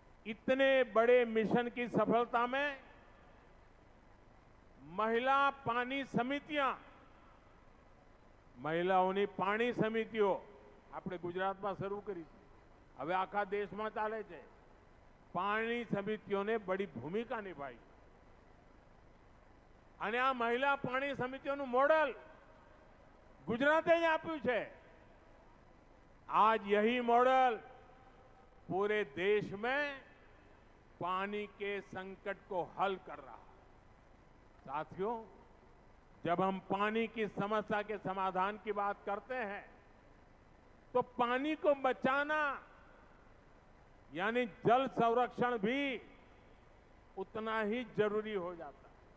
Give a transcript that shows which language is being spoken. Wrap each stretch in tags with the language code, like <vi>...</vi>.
<hi>इतने बड़े मिशन की सफलता में महिला पानी समितियां,</hi> <gu>महिलाओनी पानी समितियों આપણે ગુજરાતમાં શરૂ કરી છે, હવે આખા દેશમાં ચાલે છે. પાણી સમિતિઓને બડી ભૂમિકા નિભાઈ અને આ મહિલા પાણી સમિતિઓનું મોડલ ગુજરાતે જ આપ્યું છે.</gu> <hi>आज यही मॉडल पूरे देश में पानी के संकट को हल कर रहा है. साथियों, जब हम पानी की समस्या के समाधान की बात करते हैं तो पानी को बचाना यानी जल संरक्षण भी उतना ही जरूरी हो जाता है.</hi>